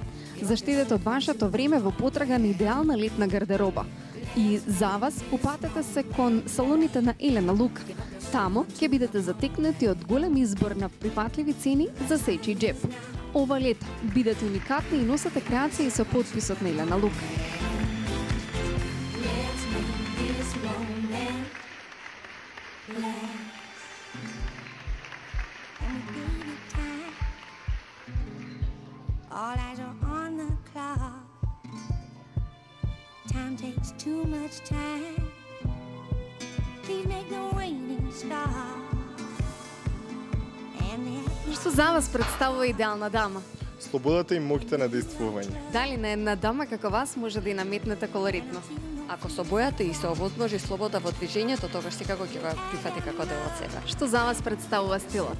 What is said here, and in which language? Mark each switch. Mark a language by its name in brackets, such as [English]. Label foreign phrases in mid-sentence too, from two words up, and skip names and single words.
[Macedonian] Заштедете од вашето време во потрага на идеална летна гардероба. И за вас попатете се кон салоните на Елена Лука. Тамо ќе бидете затекнати од голем избор на прифатливи цени за сечи джеб. Ова лето бидете уникатни и носете креации со потписот на Елена Лука. [English] All eyes are on the clock. Time takes too much time. Please make the waiting stop. [Macedonian] Што за вас представува идеална дама? Слободата и моќта на действување. Дали на една дама како вас може да ја наметнете колоритност? Ако со бојата и се овозможи слобода во движењето, тогаш секако ќе го прифати како дел од себе. Што за вас представува стилот?